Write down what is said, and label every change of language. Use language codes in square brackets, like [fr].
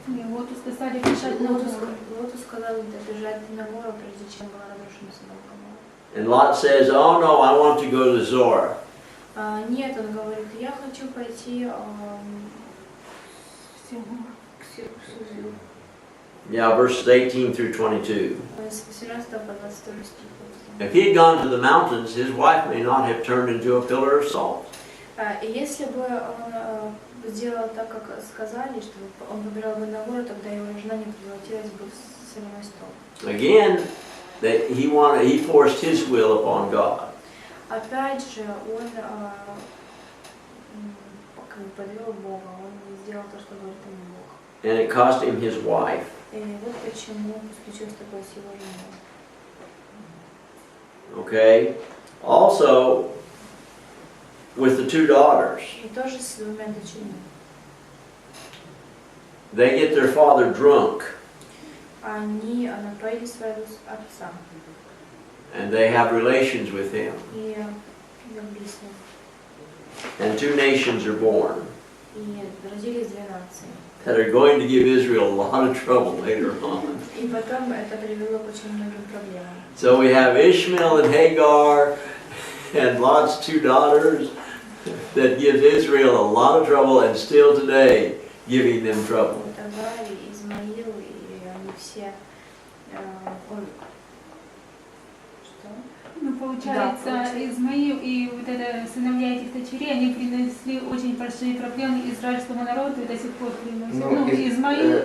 [ru] Лоту сказали бежать на гору. Лоту сказал бежать на гору, прежде чем была разрушена Содом и Гоморра. [en] And Lot says, oh no, I want to go to Zoar. [ru] Нет, он говорит, я хочу пойти к Сузу. [en] Yeah, verses 18 through 22. [ru] С 18 по 22 стих. [en] If he had gone to the mountains, his wife may not have turned into a pillar of salt. [ru] И если бы он сделал так, как сказали, что он выбирал бы на гору, тогда его жена не превратилась бы в соляной столб. [en] Again, that he forced his will upon God. [ru] Опять же, он подвел Бога, он не сделал то, что говорит ему Бог. [en] And it cost him his wife. [ru] И вот почему случилось такое с его женой. [en] Okay? Also, with the two daughters. [ru] И тоже с двумя дочерьми. [en] They get their father drunk, [ru] Они напоили своего отца. [en] and they have relations with him. [ru] И любили с ним. [en] And two nations are born [ru] И родились две нации. [en] that are going to give Israel a lot of trouble later on. [ru] И потом это привело к очень многим проблемам. [en] So we have Ishmael and Hagar and Lot's two daughters that gives Israel a lot of trouble and still today giving them trouble. [ru] Вот Авраам, Измаил, и они все... Что? Ну, получается, Да, получается. Измаил и вот это сыновья этих дочерей, они принесли очень большие проблемы израильскому народу и до сих пор приносят. Ну, Измаил,